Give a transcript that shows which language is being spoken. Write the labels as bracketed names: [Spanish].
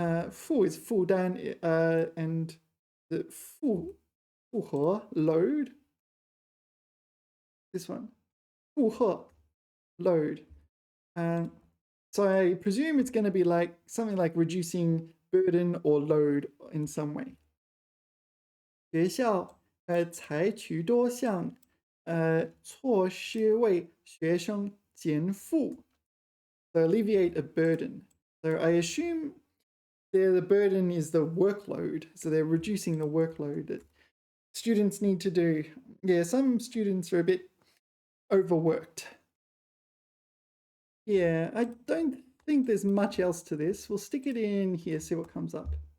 [English] 负 is 负担, and the 负荷 load. This one. 负荷 load. So I presume it's going to be like something like reducing burden or load in some way. [Chinese] 学校采取多项措施为学生减负 [English] so alleviate a burden. So I assume the burden is the workload. So they're reducing the workload that students need to do. Yeah, some students are a bit overworked. Yeah, I don't think there's much else to this. We'll stick it in here, see what comes up.